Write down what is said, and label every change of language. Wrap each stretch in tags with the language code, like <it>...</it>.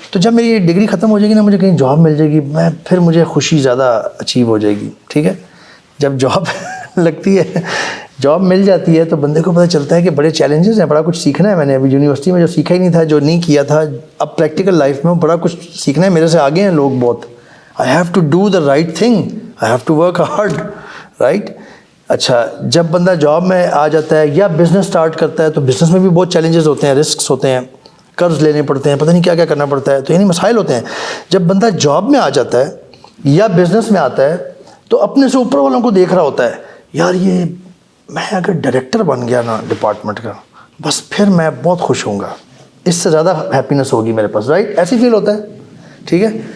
<ur>تو جب میری ڈگری ختم ہو جائے گی نا, مجھے کہیں جاب مل جائے گی, پھر مجھے خوشی زیادہ اچیو ہو جائے گی, ٹھیک ہے؟ جب جاب لگتی ہے, جاب مل جاتی ہے, تو بندے کو پتہ چلتا ہے کہ بڑے چیلنجز ہیں, بڑا کچھ سیکھنا ہے. میں نے ابھی یونیورسٹی میں جو سیکھا ہی نہیں تھا, جو نہیں کیا تھا, اب پریکٹیکل لائف میں بڑا کچھ سیکھنا ہے. میرے سے آگے ہیں لوگ بہت,</ur> <en>I have to do the right thing, I have to work hard, right?</en> <ur>اچھا جب بندہ جاب میں آ جاتا ہے یا بزنس سٹارٹ کرتا ہے تو بزنس میں بھی بہت چیلنجز ہوتے ہیں, رسکس ہوتے ہیں, قرض لینے پڑتے ہیں, پتہ نہیں کیا کیا کرنا پڑتا ہے, تو یعنی مسائل ہوتے ہیں. جب بندہ جاب میں آ جاتا ہے یا بزنس میں آتا ہے تو اپنے سے اوپر والوں کو دیکھ رہا ہوتا ہے, یار یہ میں اگر ڈائریکٹر بن گیا نا ڈپارٹمنٹ کا, بس پھر میں بہت خوش ہوں گا, اس سے زیادہ ہیپینس ہوگی میرے پاس, رائٹ؟ ایسی فیل ہوتا ہے, ٹھیک ہے.</ur>